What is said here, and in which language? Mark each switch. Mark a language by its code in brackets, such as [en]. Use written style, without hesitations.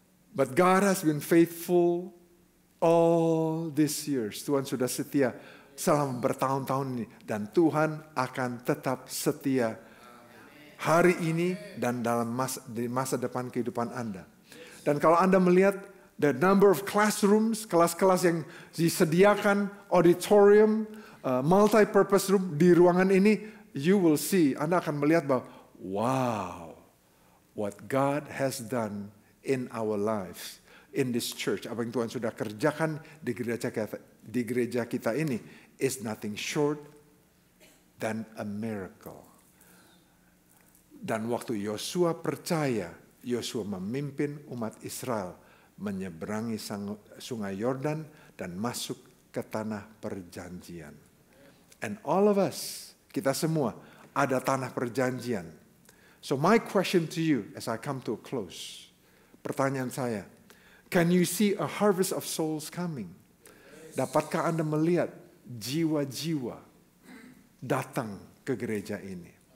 [en] But God has been faithful all these years. [id] Tuhan sudah setia selama bertahun-tahun ini. Dan Tuhan akan tetap setia hari ini dan dalam masa depan kehidupan Anda. Dan kalau Anda melihat [en] the number of classrooms, [id] kelas-kelas yang disediakan, [en] auditorium, multi-purpose room [id] di ruangan ini, you will see, Anda akan melihat bahwa, [en] wow, what God has done in our lives, in this church, [id] apa yang Tuhan sudah kerjakan di gereja kita ini, [en] is nothing short than a miracle. [id] Dan waktu Yosua percaya, Yosua memimpin umat Israel menyeberangi sungai Yordan dan masuk ke tanah perjanjian. [en] And all of us, [id] kita semua ada tanah perjanjian. [en] So my question to you as I come to a close, [id] pertanyaan saya, [en] can you see a harvest of souls coming? [id] Dapatkah Anda melihat jiwa-jiwa datang ke gereja ini?